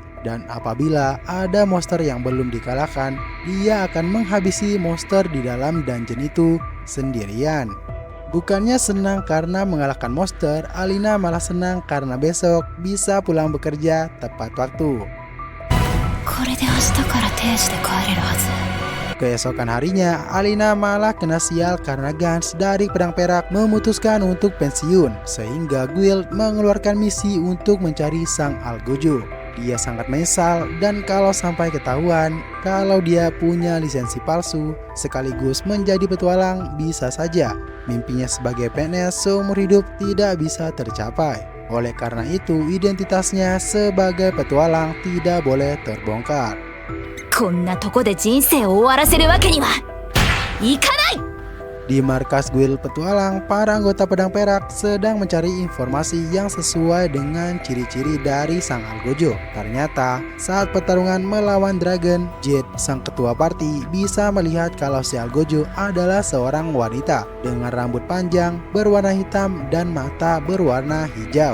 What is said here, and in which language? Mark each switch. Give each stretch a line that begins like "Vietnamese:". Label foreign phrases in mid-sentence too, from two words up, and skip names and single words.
Indonesian: Dan apabila ada monster yang belum dikalahkan, dia akan menghabisi monster di dalam dungeon itu sendirian. Bukannya senang karena mengalahkan monster, Alina malah senang karena besok bisa pulang bekerja tepat waktu.
Japanese: これで明日から定時で帰れるはず
Indonesian: Keesokan harinya, Alina malah kena sial karena Gans dari Pedang Perak memutuskan untuk pensiun, sehingga guild mengeluarkan misi untuk mencari sang Algojo. Dia sangat menyesal dan kalau sampai ketahuan kalau dia punya lisensi palsu sekaligus menjadi petualang, bisa saja mimpinya sebagai PNS seumur hidup tidak bisa tercapai. Oleh karena itu, identitasnya sebagai petualang tidak boleh terbongkar.
Japanese: こんなとこで人生を終わらせるわけにはいかない
Indonesian: Di markas guild petualang, para anggota Pedang Perak sedang mencari informasi yang sesuai dengan ciri-ciri dari sang Algojo. Ternyata, saat pertarungan melawan Dragon, Jade, sang ketua party, bisa melihat kalau si Algojo adalah seorang wanita dengan rambut panjang berwarna hitam dan mata berwarna hijau.